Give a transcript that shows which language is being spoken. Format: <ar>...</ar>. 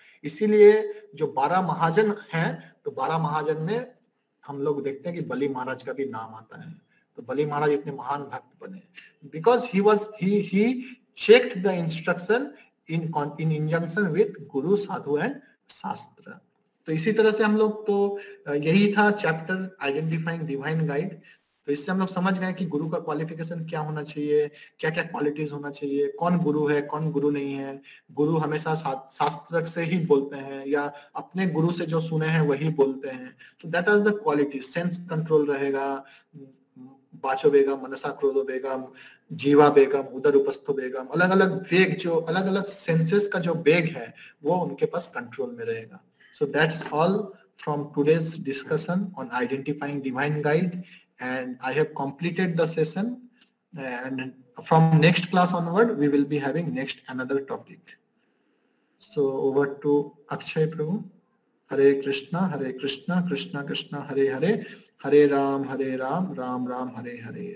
<hi>इसीलिए जो 12 महाजन हैं, तो 12 महाजन में हम लोग देखते हैं कि बलि महाराज का भी नाम आता है। तो बलि महाराज इतने महान भक्त बने</hi> <en>because he checked the instruction in injunction with Guru, Sadhu and Shastra।</en> <hi>तो इसी तरह से हम लोग, तो यही था चैप्टर आइडेंटिफाइंग डिवाइन गाइड। तो इससे हम लोग समझ गए कि गुरु का क्वालिफिकेशन क्या होना चाहिए, क्या क्या क्वालिटीज होना चाहिए, कौन गुरु है कौन गुरु नहीं है। गुरु हमेशा शास्त्र से ही बोलते हैं या अपने गुरु से जो सुने हैं वही बोलते हैं। तो</hi> <en>That are the quality.</en> <hi>Sense control रहेगा,</hi> <sa>बाचो बेगम, मनसा क्रोधो बेगम, जीवा बेगम, उदर उपस्थो बेगम,</sa> <hi>अलग अलग वेग, जो अलग अलग सेंसेस का जो वेग है वो उनके पास कंट्रोल में रहेगा।</hi> <en>So that's all from today's discussion on identifying divine guide, and I have completed the session, and from next class onward we will be having next another topic. So over to Akshay Prabhu. Hare Krishna Krishna Krishna Hare Hare, Hare Ram Ram Ram Hare Hare।</en>